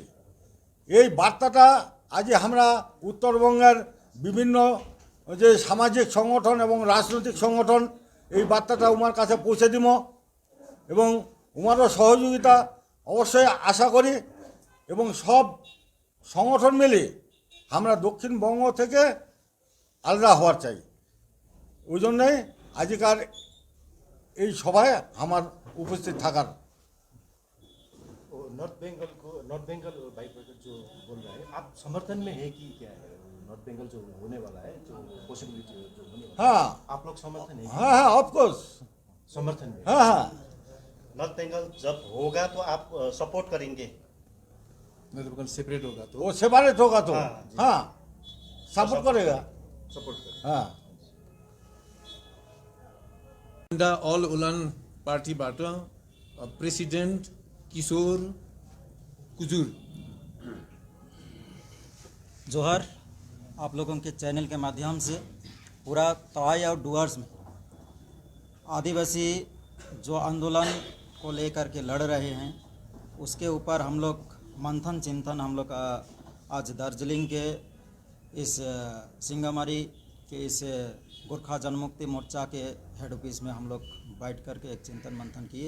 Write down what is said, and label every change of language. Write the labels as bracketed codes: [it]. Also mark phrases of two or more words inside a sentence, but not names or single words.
[bn] এই বার্তাটা আজ আমরা উত্তরবঙ্গের বিভিন্ন যে সামাজিক সংগঠন এবং রাজনৈতিক সংগঠন এই বার্তাটা উমার কাছে পৌঁছে দিব এবং উমারও সহযোগিতা অবশ্যই আশা করি এবং সব সংগঠন মিলে আমরা দক্ষিণবঙ্গ থেকে আলাদা হওয়ার চাই। ওই জন্যই আজকার এই সভায় আমার উপস্থিত থাকার। [hi] नॉर्थ बंगाल भाई जो बोल रहा है, आप समर्थन में है कि क्या है? नॉर्थ बंगाल जो होने वाला है, जो पॉसिबिलिटी जो होने वाला है, हाँ आप लोग समर्थन है? हाँ [en] of course [hi] समर्थन में। हाँ हाँ नॉर्थ बंगाल जब होगा तो आप सपोर्ट करेंगे? मतलब सेपरेट होगा तो वो सेपरेट होगा तो हाँ, हाँ सपोर्ट करेगा। सपोर्ट करें। हाँ ऑल उलन पार्टीबाट प्रेसिडेन्ट किशोर कुजुर। जोहर, आप लोगों के चैनल के माध्यम से पूरा तवाई और डुअर्स में आदिवासी जो आंदोलन को लेकर के लड़ रहे हैं उसके ऊपर हम लोग मंथन चिंतन हम लोग आज दार्जिलिंग के इस सिंगामारी के इस गोरखा जनमुक्ति मोर्चा के [en] head office [hi] में हम लोग बैठ करके एक चिंतन मंथन किए।